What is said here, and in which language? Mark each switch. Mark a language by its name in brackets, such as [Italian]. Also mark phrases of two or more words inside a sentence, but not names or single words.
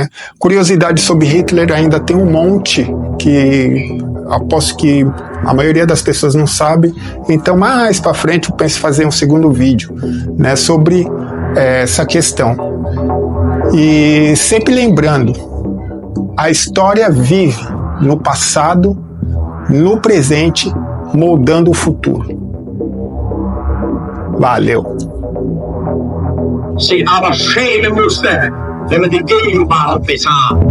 [Portuguese] Curiosidade sobre Hitler ainda tem um monte que aposto que a maioria das pessoas não sabe, então mais para frente eu penso em fazer um segundo vídeo, né, sobre essa questão. E sempre lembrando, a história vive no passado, no presente, moldando o futuro. Valeu! [German] Sie aber schämen musste, wenn man die Gegenwart besah.